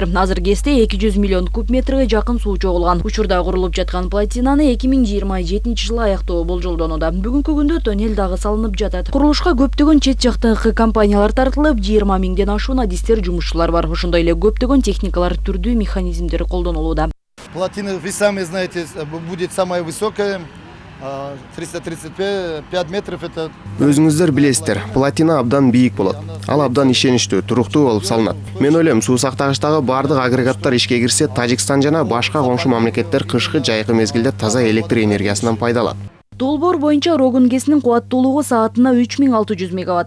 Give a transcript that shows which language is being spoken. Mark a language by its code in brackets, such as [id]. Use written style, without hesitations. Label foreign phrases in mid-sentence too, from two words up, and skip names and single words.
[ky] Азыр ГЭСте 200 миллион куб метрге жакын суу чогулган. Учурда курулуп жаткан плотинаны 2027 жылы аяктоо болжолдонууда. Бүгүнкү күндө тоннель дагы салынып жатат. Курулушка көптөгөн чет жактагы компаниялар тартылып, 20 миңден ашуун адистер, жумушчулар бар. Ошондой эле көптөгөн техникалар, түрдүү механизмдер колдонулууда. [ru] Плотина, вы сами знаете, будет самая высокая. 335 метров это... [ky] Өзүңүздөр билесиздер, плотина абдан бийик болот. Ал абдан ишеничтүү, туруктуу болуп салынат. Мен ойлойм, суу сактагычтагы бардык агрегаттар ишке кирсе, Тажикстан жана башка коңшу мамлекеттер кышкы жайкы мезгилде таза электр энергиясынан пайдаланат. Долбоор боюнча Рогун ГЭСинин кубаттуулугу саатына 3600 мегаватт.